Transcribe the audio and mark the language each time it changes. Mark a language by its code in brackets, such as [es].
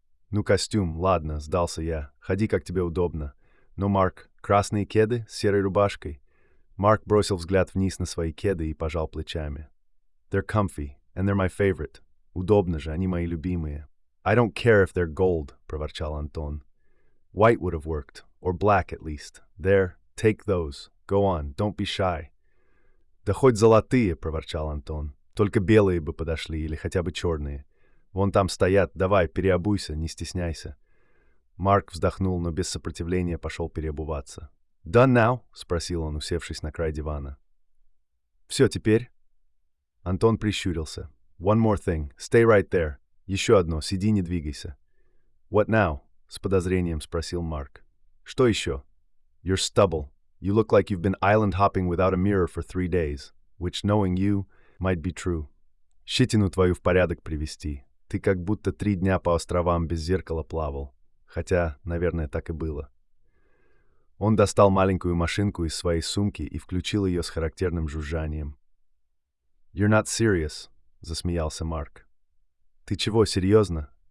[ru] «Ну, костюм, ладно», — сдался я. «Ходи, как тебе удобно». «Но, Марк, красные кеды с серой рубашкой?» Марк бросил взгляд вниз на свои кеды и пожал плечами. [en] «They're comfy, and they're my favorite. [ru] Удобно же, они мои любимые». [en] «I don't care if they're gold», — [ru] проворчал Антон. [en] «White would have worked, or black at least. There, take those. Go on, don't be shy». [ru] «Да хоть золотые», — проворчал Антон. «Только белые бы подошли, или хотя бы черные. Вон там стоят, давай, переобуйся, не стесняйся». Марк вздохнул, но без сопротивления пошел переобуваться. [en] «Done now?» [ru] — спросил он, усевшись на край дивана. «Все, теперь?» Антон прищурился. [en] «One more thing. Stay right there. [ru] Еще одно. Сиди, не двигайся». [en] «What now?» [ru] — с подозрением спросил Марк. «Что еще?» [en] «You're stubble. You look like you've been island hopping without a mirror for 3 days, which, knowing you, might be true». [ru] «Щетину твою в порядок привести. Ты как будто 3 дня по островам без зеркала плавал. Хотя, наверное, так и было». Он достал маленькую машинку из своей сумки и включил ее с характерным жужжанием. [en] «You're not serious», [ru] — засмеялся Марк. «Ты чего, серьезно?